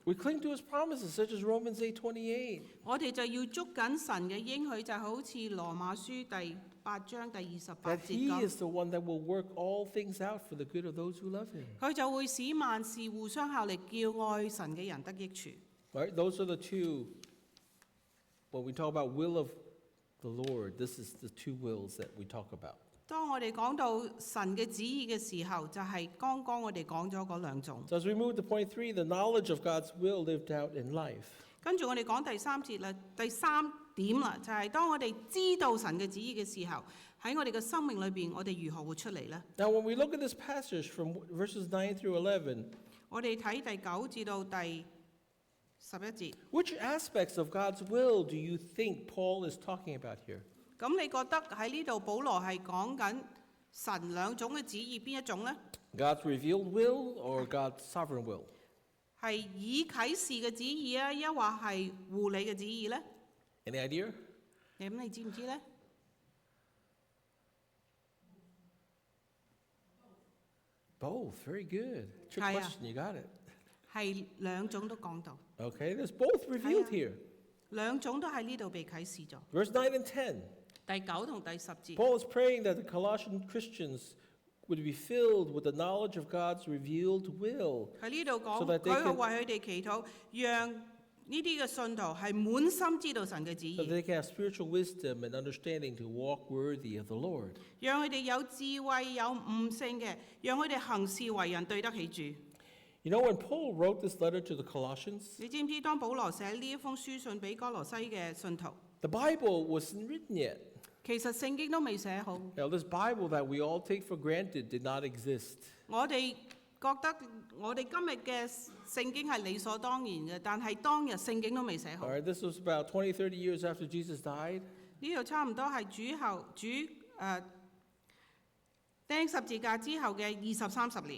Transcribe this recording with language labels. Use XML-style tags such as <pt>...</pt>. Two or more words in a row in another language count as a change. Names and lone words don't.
<en>We cling to his promises, such as Romans 8:28.</en> <yue>我哋就要捉緊神嘅應許，就好似羅馬書第8章第28</yue> <en>That</en> <yue>節</yue> <en>he</en> <yue>咁。</yue> <en>is the one that will work all things out for the good of those who love him.</en> <yue>佢就會使萬事互相效力，叫愛神嘅人得益處。</yue> <en>Right? Those are the two. When we talk about will of the Lord, this is the two wills that we talk about.</en> <yue>當我哋講到神嘅旨意嘅時候，就係剛剛我哋講咗嗰兩種。</yue> <en>So as we move to point 3, the knowledge of God's will lived out in life.</en> <yue>跟住我哋講第三節啦，第3點啦，就係當我哋知道神嘅旨意嘅時候，喺我哋嘅生命裏邊，我哋如何活出嚟呢？</yue> <en>Now, when we look at this passage from verses 9 through 11,</en> <yue>我哋睇第9至到第11節，</yue> <en>which aspects of God's will do you think Paul is talking about here?</en> <yue>咁你覺得喺呢度保羅係講緊神兩種嘅旨意邊一種呢？</yue> <en>God's revealed will or God's sovereign will?</en> <yue>係以啟示嘅旨意啊，抑或係護理嘅旨意呢？</yue> <en>Any idea?</en> <yue>你知唔知呢？</yue> <en>Both. Very good. Trick Hi, question. You got it.</en> <yue>係兩種都講到，</yue> <en>Okay, there's both revealed Hi, here.</en> <yue>兩種都喺呢度被啟示咗。</yue> <en>Verse 9 and 10.</en> <yue>第9同第10節。</yue> <en>Paul is praying that the Colossian Christians would be filled with the knowledge of God's revealed will.</en> <yue>喺呢度</yue> <en>So</en> <yue>講，</yue> <en>that they</en> <yue>佢</yue> <en>can-</en> <yue>為佢哋祈禱，讓呢啲嘅信徒係滿心知道神嘅旨</yue> <en>So that</en> <yue>意，</yue> <en>they can have spiritual wisdom and understanding to walk worthy of the Lord.</en> <yue>讓佢哋有智慧、有悟性嘅，讓佢哋行事為人對得起主。</yue> <en>You know, when Paul wrote this letter to the Colossians,</en> <yue>你知唔知當保羅寫呢一封書信俾哥羅西嘅信徒，</yue> <en>the Bible wasn't written yet.</en> <yue>其實聖經都未寫好。</yue> <en>Now, this Bible that we all take for granted did not exist.</en> <yue>我哋覺得我哋今日嘅聖經係理所當然嘅，但係當日聖經都未寫好。</yue> <en>All right, this was about 20, 30 years after Jesus died.</en> <yue>呢度差唔多係釘十字架之後嘅20、30年</yue>